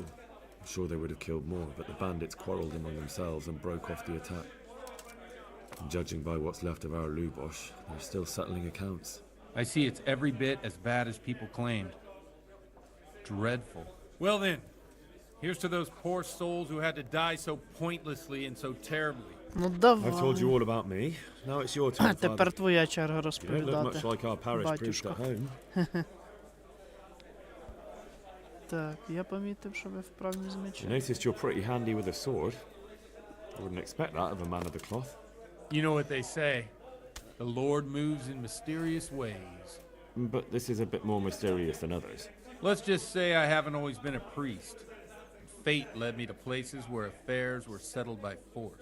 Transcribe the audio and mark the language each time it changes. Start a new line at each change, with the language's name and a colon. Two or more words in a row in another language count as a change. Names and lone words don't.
English: I'm sure they would have killed more, but the bandits quarreled among themselves and broke off the attack. And judging by what's left of our Lubosh, they're still settling accounts. I see it's every bit as bad as people claimed. Dreadful. Well then, here's to those poor souls who had to die so pointlessly and so terribly.
Ukrainian: Ну давай.
English: I've told you all about me. Now it's your turn,
Ukrainian: Тепер
English: Father.
Ukrainian: твоя черга
English: You don't look
Ukrainian: розповідати.
English: much like our parish priest
Ukrainian: Батюшко.
English: at home.
Ukrainian: Так, я помітив, що ви вправні з
English: I
Ukrainian: мечем.
English: noticed you're pretty handy with a sword. I wouldn't expect that of a man of the cloth. You know what they say. The Lord moves in mysterious ways. But this is a bit more mysterious than others. Let's just say I haven't always been a priest. Fate led me to places where affairs were settled by force.